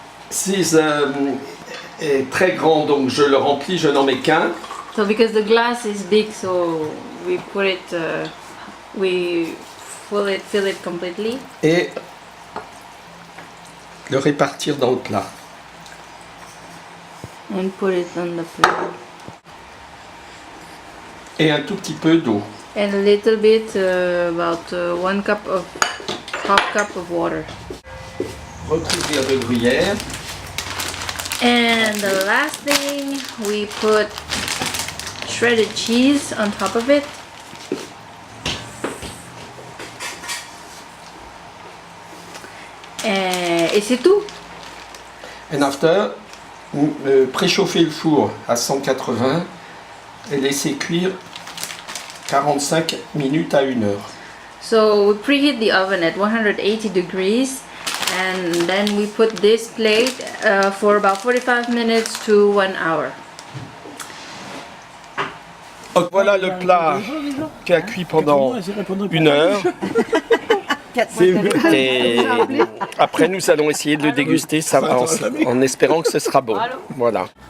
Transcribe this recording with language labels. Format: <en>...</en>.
<fr>Si est très grand, donc je le remplis, je n'en mets qu'un.</fr> <en>So because the glass is big, so we put it, we fill it completely.</en> <fr>Et le répartir dans le plat.</fr> <en>And put it on the plate.</en> <fr>Et un tout petit peu d'eau.</fr> <en>And a little bit, about 1 cup of, half cup of water.</en> <fr>Recouvrir de gruyère.</fr> <en>And the last thing, we put shredded cheese on top of it.</en> <fr>Et c'est tout.</fr> <en>And after,</en> <fr>préchauffer le four à 180 et laisser cuire 45 minutes à 1 heure.</fr> <en>So we preheat the oven at 180 degrees and then we put this plate for about 45 minutes to 1 hour.</en> <fr>Donc voilà le plat qui a cuit pendant 1 heure. Et après nous allons essayer de le déguster ça, en espérant que ce sera bon. Voilà.</fr>